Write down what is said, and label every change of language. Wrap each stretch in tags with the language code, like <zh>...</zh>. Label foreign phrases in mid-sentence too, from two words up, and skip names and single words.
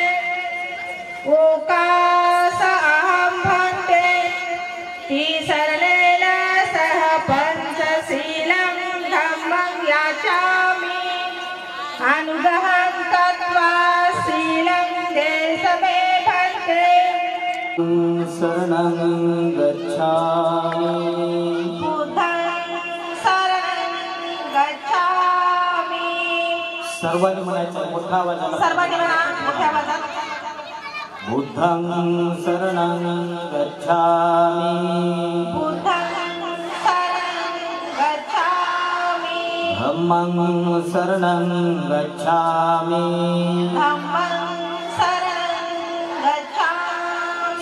<pi>ओकास अहं भक्ते तिसरणेन सह पञ्चशीलं धम्मं याचामि अनुग्रहं कृत्वा शीलं देश मे भक्ते शरणं गच्छामि बुद्धं शरणं गच्छामि</pi> <mr>सर्वांनी म्हणायचं मोठा आवाजाने सर्वांनी म्हणा मोठ्या आवाजात</mr> <pi>बुद्धं शरणं गच्छामि बुद्धं शरणं गच्छामि धम्मं शरणं गच्छामि धम्मं शरणं गच्छामि</pi>